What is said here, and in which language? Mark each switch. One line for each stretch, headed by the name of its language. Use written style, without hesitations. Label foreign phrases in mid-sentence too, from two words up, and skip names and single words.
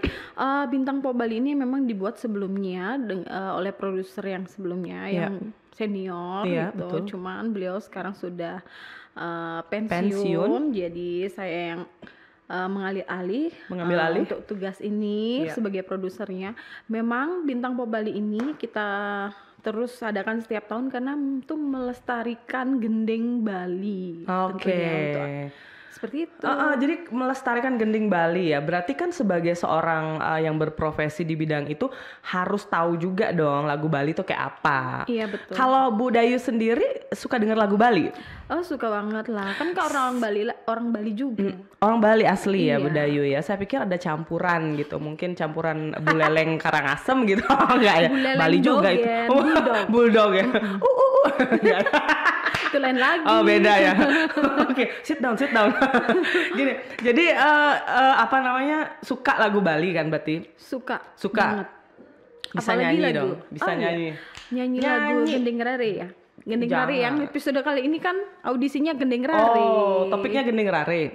Indonesian: Bintang Pop Bali ini memang dibuat sebelumnya oleh produser yang sebelumnya yang senior gitu. Betul. Cuman beliau sekarang sudah pensiun. Jadi saya yang mengambil alih untuk tugas ini sebagai produsernya. Memang Bintang Pop Bali ini kita terus adakan setiap tahun karena untuk melestarikan gending Bali. Tentunya seperti itu. Jadi melestarikan gending Bali ya. Berarti kan sebagai seorang yang berprofesi di bidang itu harus tahu juga dong lagu Bali itu kayak apa. Iya betul. Kalau Bu Dayu sendiri suka dengar lagu Bali? Oh suka banget lah. Kan orang Bali juga. Orang Bali asli ya Bu Dayu ya. Saya pikir ada campuran gitu. Mungkin campuran Buleleng Karangasem gitu. Enggak ya. Buleleng Bali juga itu. Bulldog ya. Itu lain lagi. Oh beda ya. Oke,
English: sit down.
Indonesian: Gini, jadi suka lagu Bali kan berarti? Suka. Banget. Bisa apalagi nyanyi lagu. Dong. Bisa nyanyi. Nyanyi lagu Gending Rare ya. Gending Rare yang episode kali ini kan audisinya Gending Rare. Oh, topiknya Gending Rare.